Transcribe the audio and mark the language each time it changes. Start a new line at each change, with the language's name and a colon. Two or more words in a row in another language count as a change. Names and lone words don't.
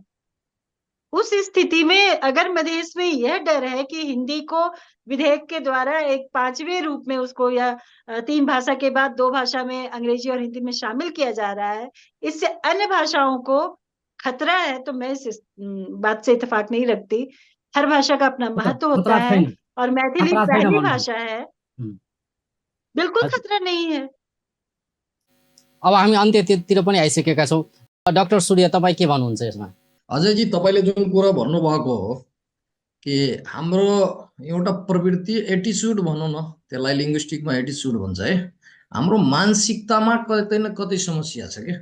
Hindi: उस स्थिति में अगर मधेश में यह डर है कि हिंदी को विधेयक के द्वारा एक पांचवें रूप में उसको, या 3 भाषा के बाद 2 भाषा में, अंग्रेजी और हिंदी में शामिल किया जा रहा है, इससे अन्य भाषाओं को खतरा है, तो मैं इस बात से इत्तेफाक नहीं रखती। हर भाषा का अपना महत्व होता है और मैथिली पहली भाषा है, बिल्कुल खतरा नहीं है।
Nepali: अब हामी अन्त्यतिर पनि आइसकेका छौँ। डाक्टर सूर्य, तपाईँ के भन्नुहुन्छ यसमा? अजयजी, तपाईँले जुन कुरा भन्नुभएको हो कि हाम्रो एउटा प्रवृत्ति, एटिच्युड भनौँ न, त्यसलाई लिङ्ग्विस्टिकमा एटिच्युड भन्छ है, हाम्रो मानसिकतामा कतै न कतै समस्या छ क्या।